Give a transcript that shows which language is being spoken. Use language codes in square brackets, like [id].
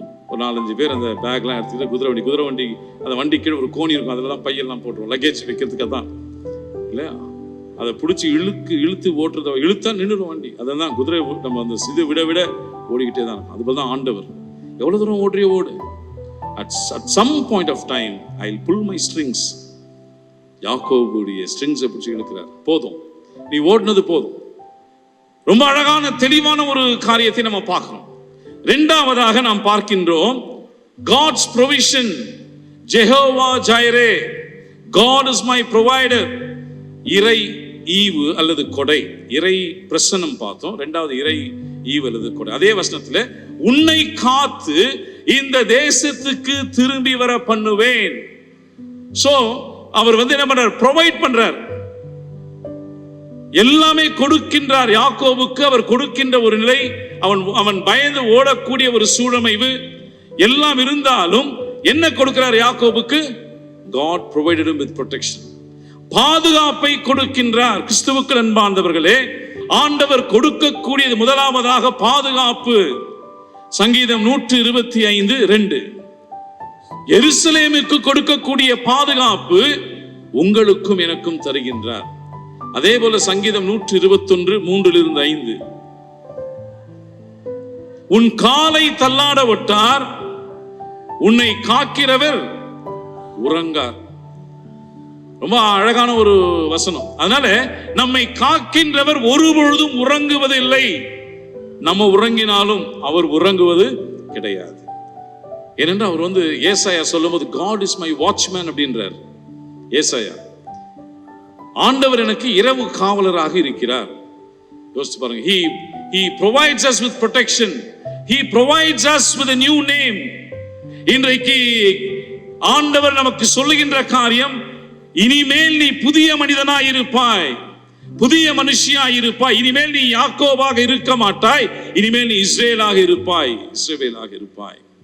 [ta] ஒரு 4-5 பேர் அந்த பேக்லாம் எடுத்துக்கிட்டு குதிரை வண்டி அந்த வண்டி கீழே ஒரு கோணி இருக்கும், அதில் தான் பையெல்லாம் போட்டுருவோம், லக்கேஜ் வைக்கிறதுக்காக தான் இல்லையா? அதை பிடிச்சி இழுத்து ஓட்டுறத, இழுத்தா நின்றுடும் வண்டி. அதான் குதிரை நம்ம அந்த இது விட ஓடிக்கிட்டே தான் இருக்கும். அதுபோல் தான் ஆண்டவர். எவ்வளோ தூரம் ஓடுறியோ ஓடு. [en] At some point of time I'll pull my strings. [ta] யாக்கோபுடைய ஸ்ட்ரிங்ஸை பிடிச்சி இழுக்கிறார். போதும், நீ ஓடுனது போதும். ரொம்ப அழகான தெளிவான ஒரு காரியத்தை நம்ம பார்க்கிறோம். இரண்டாவதாக நாம் பார்க்கின்றோம் [en] God's provision. Jehovah Jireh, God is my provider. [ta] இறை ஈவு அல்லது கொடை. இறை பிரசன்னம் பார்த்தோம். இரண்டாவது இறை ஈவு அல்லது கொடை. அதே வசனத்துல உன்னை காத்து இந்த தேசத்துக்கு திரும்பி வர பண்ணுவேன். சோ அவர் என்ன பண்றார்? ப்ரொவைட் பண்றார், எல்லாமே கொடுக்கின்றார். யாக்கோபுக்கு அவர் கொடுக்கின்ற ஒரு நிலை, அவன் பயந்து ஓடக்கூடிய ஒரு சூழமைவு எல்லாம் இருந்தாலும் என்ன கொடுக்கிறார் யாக்கோபுக்கு? [en] God provided him with protection. [ta] பாதுகாப்பை கொடுக்கின்றார். கிறிஸ்துவுக்கு அன்பார்ந்தவர்களே, ஆண்டவர் கொடுக்கக்கூடியது முதலாவதாக பாதுகாப்பு. சங்கீதம் 125:2 எருசலேமுக்கு கொடுக்கக்கூடிய பாதுகாப்பு உங்களுக்கும் எனக்கும் தருகின்றார். அதே போல சங்கீதம் 121:3-5 உன் காலை தள்ளாட விட்டார், உன்னை காக்கிறவர் உறங்கார். ரொம்ப அழகான ஒரு வசனம். அதனால நம்மை காக்கின்றவர் ஒரு பொழுதும் உறங்குவதில்லை. நம்ம உறங்கினாலும் அவர் உறங்குவது கிடையாது. ஏனென்றால் அவர் ஏசாயா சொல்லும்போது [en] God is my watchman [ta] அப்படின்றார். ஏசாயா, ஆண்டவர் எனக்கு இரவு காவலராக இருக்கிறார். யோசிச்சு பாருங்க. [en] He provides us with protection. He provides us with a new name. [ta] இன்றைக்கு ஆண்டவர் நமக்கு சொல்லுகின்ற காரியம், இனிமேல் நீ புதிய மனிதனாய் இருப்பாய், புதிய மனுஷியாய் இருப்பாய். இனிமேல் நீ யாக்கோபாக இருக்க மாட்டாய், இனிமேல் நீ இஸ்ரவேலாக இருப்பாய், இஸ்ரவேலாக இருப்பாய்.